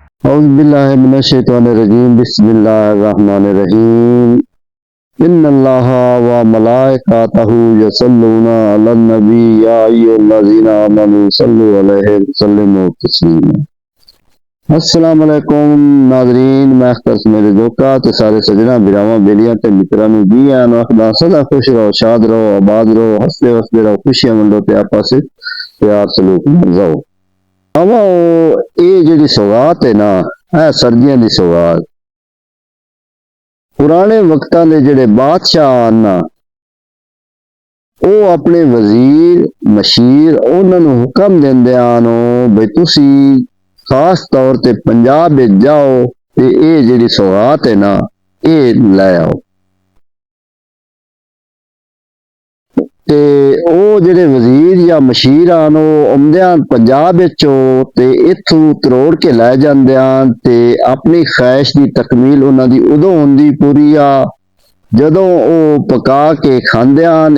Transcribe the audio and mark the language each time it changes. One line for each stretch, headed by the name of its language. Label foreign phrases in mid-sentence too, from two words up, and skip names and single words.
Arabic: أعوذ بالله من الشيطان الرجيم بسم الله الرحمن الرحيم إن الله وملائكته يصلون على النبي يا أيها الذين آمنوا صلوا عليه وسلموا تسليما. السلام عليكم
Punjabi: ਨਾਜ਼ਰੀਨ, ਮੈਂ ਅਖ਼ਤਰ ਮੇਰੇ ਦੋਕਾ ਤੇ ਸਾਰੇ ਸੱਜਣਾ ਭਰਾਵਾਂ ਬੇਲੀਆਂ ਤੇ ਮਿੱਤਰਾਂ ਨੂੰ ਜੀ ਆਣ ਆਖਦਾ ਸਦਾ ਖੁਸ਼ ਰਹੋ, ਸ਼ਾਦ ਰਹੋ, ਆਬਾਦ ਰਹੋ, ਹੱਸਦੇ ਵੱਸਦੇ ਰਹੋ, ਖੁਸ਼ੀਆਂ ਮੰਡੋ ਤੇ ਆਪਸ ਵਿੱਚ ਪਿਆਰ ਸਲੂਕ ਨਾਲ ਰਹੋ। ਆਵਾ ਇਹ ਜਿਹੜੀ ਸੌਗਾਤ ਹੈ ਨਾ, ਹੈ ਸਰਦੀਆਂ ਦੀ ਸੌਗਾਤ। ਪੁਰਾਣੇ ਵਕਤਾਂ ਦੇ ਜਿਹੜੇ ਬਾਦਸ਼ਾਹ ਨਾ, ਉਹ ਆਪਣੇ ਵਜ਼ੀਰ ਮਸ਼ੀਰ ਉਹਨਾਂ ਨੂੰ ਹੁਕਮ ਦਿੰਦੇ ਹਨ ਬਈ ਤੁਸੀਂ ਖਾਸ ਤੌਰ ਤੇ ਪੰਜਾਬ ਵਿੱਚ ਜਾਓ ਤੇ ਇਹ ਜਿਹੜੀ ਸੌਗਾਤ ਹੈ ਨਾ ਇਹ ਲੈ ਆਓ। ਤੇ ਉਹ ਜਿਹੜੇ ਵਜ਼ੀਰ ਜਾਂ ਮਸ਼ੀਰ ਹਨ ਉਹ ਆਉਂਦੇ ਹਨ ਪੰਜਾਬ ਵਿੱਚੋਂ ਤੇ ਇੱਥੋਂ ਤਰੋੜ ਕੇ ਲੈ ਜਾਂਦੇ ਹਨ ਤੇ ਆਪਣੀ ਖਾਹਿਸ਼ ਦੀ ਤਕਮੀਲ ਉਹਨਾਂ ਦੀ ਉਦੋਂ ਹੁੰਦੀ ਪੂਰੀ ਆ ਜਦੋਂ ਉਹ ਪਕਾ ਕੇ ਖਾਂਦੇ ਹਨ।